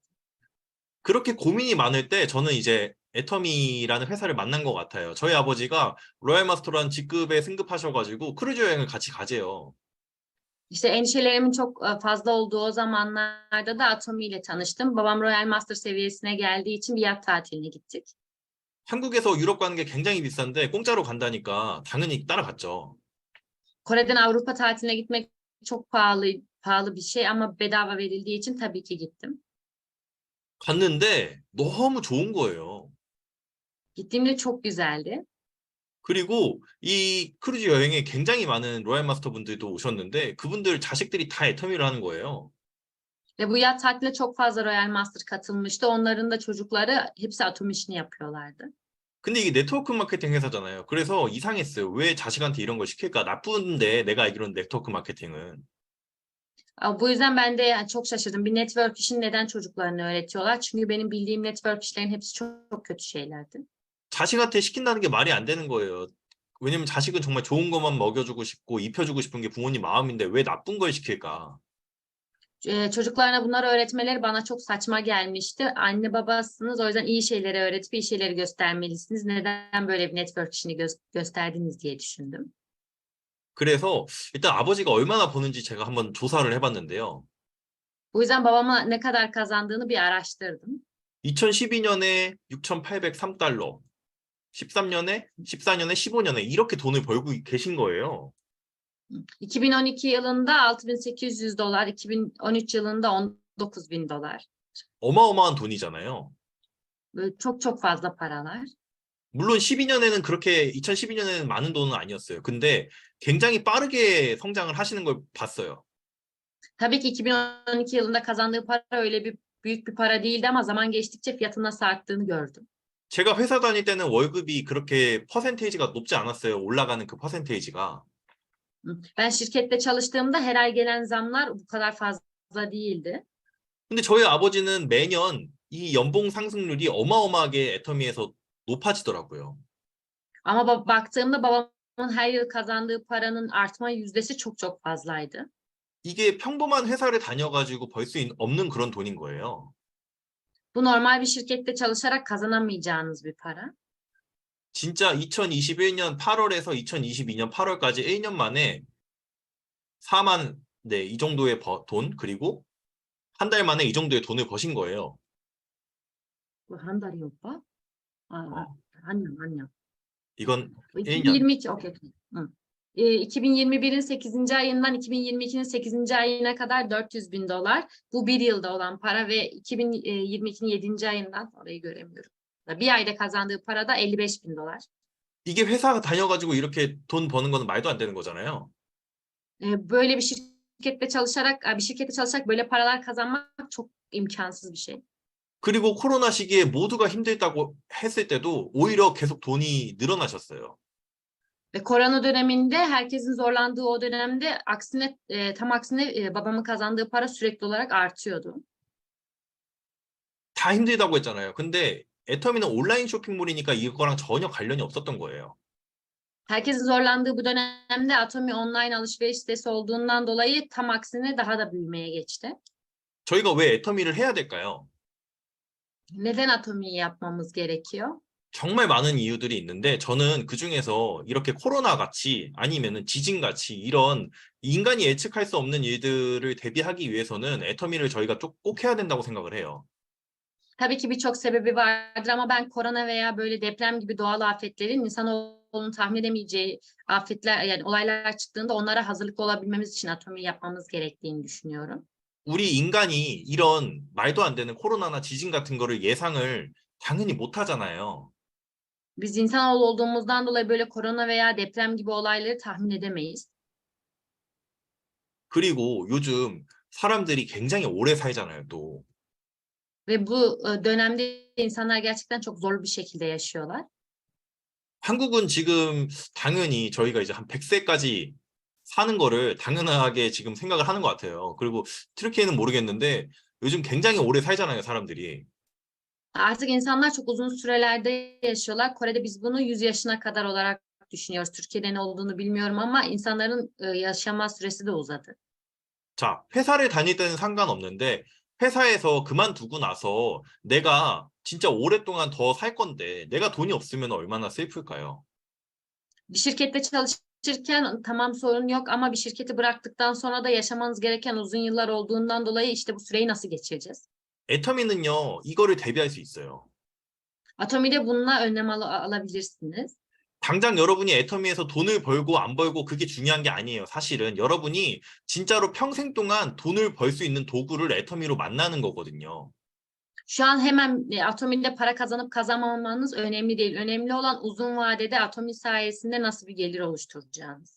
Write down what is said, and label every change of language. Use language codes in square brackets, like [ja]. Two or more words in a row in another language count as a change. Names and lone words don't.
[ko] 그렇게 고민이 많을 때 저는 이제 애터미라는 회사를 만난 것 같아요. 저희 아버지가 로얄 마스터라는 직급에 승급하셔가지고 크루즈 여행을 같이 가재요. [tr] İşte endişelerimin çok fazla olduğu o zamanlarda da Atomi ile tanıştım. Babam Royal Master seviyesine geldiği için bir yat tatiline gittik. [ko] 한국에서 유럽 가는 게 굉장히 비싼데 공짜로 간다니까 당연히 따라갔죠. [tr] Kore'den Avrupa tatiline gitmek çok pahalı bir şey ama bedava verildiği için tabii ki gittim. [ko] 갔는데 너무 좋은 거예요. [tr] Gittiğimde çok güzeldi. [ko] 그리고 이 크루즈 여행에 굉장히 많은 로얄 마스터 분들도 오셨는데 그분들 자식들이 다 애터미를 하는 거예요. [tr] Ve bu yat tatiline çok fazla Royal Master katılmıştı. Onların da çocukları hepsi Atom işini yapıyorlardı. [ko] 근데 이게 네트워크 마케팅 회사잖아요. 그래서 이상했어요. 왜 자식한테 이런 걸 시킬까? 나쁜데 내가 알기로는 네트워크 마케팅은. [tr] Bu yüzden ben de yani çok şaşırdım. Bir network işini neden çocuklarına öğretiyorlar? Çünkü benim bildiğim network işlerin hepsi çok kötü şeylerdi. [ko] 자식한테 시킨다는 게 말이 안 되는 거예요. 왜냐면 자식은 정말 좋은 것만 먹여주고 싶고 입혀주고 싶은 게 부모님 마음인데 왜 나쁜 걸 시킬까? [tr] Çocuklarına bunları öğretmeleri bana çok saçma gelmişti. Anne babasınız o yüzden iyi şeyleri öğretip iyi şeyleri göstermelisiniz. Neden böyle bir network işini gösterdiniz diye düşündüm. [ko] 그래서 일단 아버지가 얼마나 버는지 제가 한번 조사를 해봤는데요. [tr] Bu yüzden babama ne kadar kazandığını bir araştırdım. [ko] 2012년에 6,803달러, 14년에 15년에 이렇게 돈을 벌고 계신 거예요. [tr] 2012 yılında 6.800 dolar, 2013 yılında 19.000 dolar. [ko] 어마어마한 돈이잖아요. [tr] Böyle çok fazla paralar. [ko] 물론 12년에는 그렇게 2012년에는 많은 돈은 아니었어요. 근데 굉장히 빠르게 성장을 하시는 걸 봤어요. [tr] Tabii ki 2012 yılında kazandığı para öyle büyük bir para değildi ama zaman geçtikçe fiyatın nasıl arttığını gördüm. [ko] 제가 회사 다닐 때는 월급이 그렇게 퍼센테이지가 높지 않았어요. 올라가는 그 퍼센테이지가. [tr] Ben şirkette çalıştığımda her ay gelen zamlar bu kadar fazla değildi. [ko] 근데 저희 아버지는 매년 이 연봉 상승률이 어마어마하게 애터미에서 높아지더라고요. [tr] Ama baktığımda babamın her yıl kazandığı paranın artma yüzdesi çok fazlaydı. [ko] 이게 평범한 회사를 다녀가지고 벌 수 없는 그런 돈인 거예요. [tr] Bu normal bir şirkette çalışarak kazanamayacağınız bir para. [ko] 진짜 2021년 8월에서 2022년 8월까지 1년 만에 4만, 네, 이 정도의 돈, 그리고 한 달 만에 이 정도의 돈을 버신 거예요. 한 달이 오빠? 어, 아니요. 이건 1년. 2022, [tr] okey. 2021'in 8. ayından 2022'nin 8. ayına kadar 400.000 dolar. Bu bir yılda olan para ve 2022'nin 7. ayından orayı göremiyorum. Bir ayda kazandığı para da 55.000 dolar. [ko] 이게 회사 다녀가지고 이렇게 돈 버는 거는 말도 안 되는 거잖아요. [tr] Böyle bir şirkette çalışarak böyle paralar kazanmak çok imkansız bir şey. [ko] 그리고 코로나 시기에 모두가 힘들다고 했을 때도 오히려 계속 돈이 늘어나셨어요. [tr] Ve korona döneminde herkesin zorlandığı o dönemde aksine tam aksine babamın kazandığı para sürekli olarak artıyordu. [ko] 다 힘들다고 했잖아요. 근데 애터미는 온라인 쇼핑몰이니까 이거랑 전혀 관련이 없었던 거예요. [tr] Herkesin zorlandığı bu dönemde Atomi online alışveriş sitesi olduğundan dolayı tam aksine daha da büyümeye geçti. [ko] 저희가 왜 애터미를 해야 될까요? [tr] Neden Atomi'yi yapmamız gerekiyor? [ko] 정말 많은 이유들이 있는데 저는 그중에서 이렇게 코로나 같이 아니면은 지진 같이 이런 인간이 예측할 수 없는 일들을 대비하기 위해서는 애터미를 저희가 꼭 해야 된다고 생각을 해요. [tr] Tabii ki birçok sebebi vardır ama ben korona veya böyle deprem gibi doğal afetlerin insanoğlunun tahmin edemeyeceği afetler yani olaylar çıktığında onlara hazırlıklı olabilmemiz için Atomi'yi yapmamız gerektiğini düşünüyorum. [ko] 우리 인간이 이런 말도 안 되는 코로나나 지진 같은 거를 예상을 당연히 못 하잖아요. [tr] Biz insanoğlu olduğumuzdan dolayı böyle korona veya deprem gibi olayları tahmin edemeyiz. [ko] 그리고 요즘 사람들이 굉장히 오래 살잖아요, 또. [tr] Ve bu dönemde insanlar gerçekten çok zorlu bir şekilde yaşıyorlar. [ko] 한국은 지금 당연히 저희가 이제 한 100세까지 사는 거를 당연하게 지금 생각을 하는 것 같아요. 그리고 트르키예는 모르겠는데 요즘 굉장히 오래 살잖아요, 사람들이. [tr] Artık insanlar çok uzun sürelerde yaşıyorlar. Kore'de biz bunu 100 yaşına kadar olarak düşünüyoruz. Türkiye'de ne olduğunu bilmiyorum ama insanların yaşama süresi de uzadı. [ko] 자, 회사를 다닐 때는 상관없는데 회사에서 그만두고 나서 내가 진짜 오랫동안 더 살 건데 내가 돈이 없으면 얼마나 슬플까요? [tr] Bir şirkette çalışırken tamam sorun yok ama bir şirketi bıraktıktan sonra da yaşamanız gereken uzun yıllar olduğundan dolayı işte bu süreyi nasıl geçireceğiz? [ko] 애터미는요, 이거를 대비할 수 있어요. [tr] Atomi'de bununla önlem alabilirsiniz. [ko] 당장 여러분이 애터미에서 돈을 벌고 안 벌고 그게 중요한 게 아니에요. 사실은 여러분이 진짜로 평생 동안 돈을 벌 수 있는 도구를 애터미로 만나는 거거든요. [tr] Şu an hemen Atomi'de para kazanıp kazanmamanız önemli değil. Önemli olan uzun vadede Atomi sayesinde nasıl bir gelir oluşturacağınız.